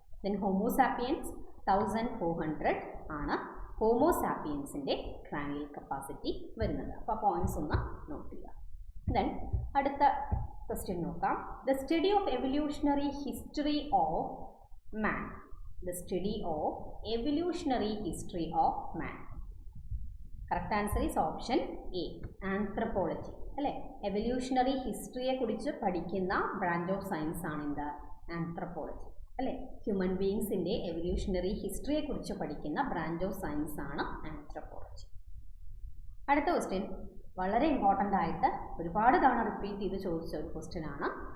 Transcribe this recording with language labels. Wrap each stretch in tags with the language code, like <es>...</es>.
<ml>Then Homo sapiens 1400 ആണ് ഹോമോസാപ്പിയൻസിൻ്റെ cranial capacity വരുന്നത്. അപ്പോൾ പോയിന്റ്സ് ഒന്ന് നോട്ട് ചെയ്യുക. ദെൻ അടുത്ത ക്വസ്റ്റ്യൻ നോക്കാം.</ml> <en>The study of evolutionary history of man. The study of evolutionary history of man. Correct answer is option A, anthropology.</en> <ml>അല്ലേ? Evolutionary ഹിസ്റ്ററിയെ കുറിച്ച് പഠിക്കുന്ന ബ്രാഞ്ച് ഓഫ് സയൻസ് ആണ് എന്താ? ആന്ത്രപ്പോളജി അല്ലേ? ഹ്യൂമൻ ബീയിങ്സിൻ്റെ എവല്യൂഷണറി ഹിസ്റ്ററിയെ കുറിച്ച് പഠിക്കുന്ന ബ്രാഞ്ച് ഓഫ് സയൻസ് ആണ് ആന്ത്രപ്പോളജി. അടുത്ത ക്വസ്റ്റ്യൻ വളരെ ഇമ്പോർട്ടൻ്റ് ആയിട്ട് ഒരുപാട് തവണ റിപ്പീറ്റ് ചെയ്ത് ചോദിച്ച ഒരു ക്വസ്റ്റ്യൻ ആണ്.</ml>